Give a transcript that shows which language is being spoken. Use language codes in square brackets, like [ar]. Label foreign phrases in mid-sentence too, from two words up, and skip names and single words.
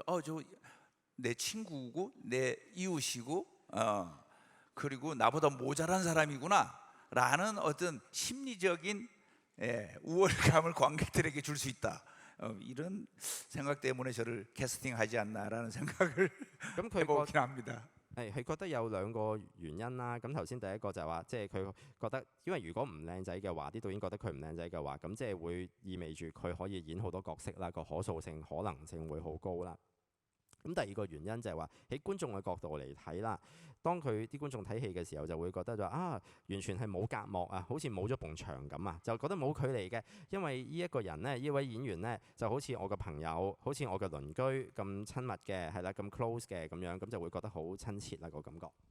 [ko] 저 내 친구고 내 이웃이고 그리고 나보다 모자란 사람이구나 라는 어떤 심리적인 우월감을 관객들에게 줄 수 있다. 이런 생각 때문에 저를 캐스팅하지 않나라는 생각을 [yue] 咁佢 [ko] 해보긴 합니다. [yue] 係覺得有兩個原因啦。咁頭先第一個就係話，即係佢覺得，因為如果唔靚仔嘅話，啲導演覺得佢唔靚仔嘅話，咁即係會意味住佢可以演好多角色啦，個可塑性、可能性會好高啦。咁第二個原因就係話喺觀眾嘅角度嚟睇啦，當佢啲觀眾睇戲嘅時候就會覺得就話完全係冇隔膜啊，好似冇咗埲牆咁啊，就覺得冇距離嘅，因為呢一個人呢，呢位演員呢，就好似我嘅朋友，好似我嘅鄰居咁親密嘅，係啦，咁 close 嘅咁樣，咁就會覺得好親切啦個感覺。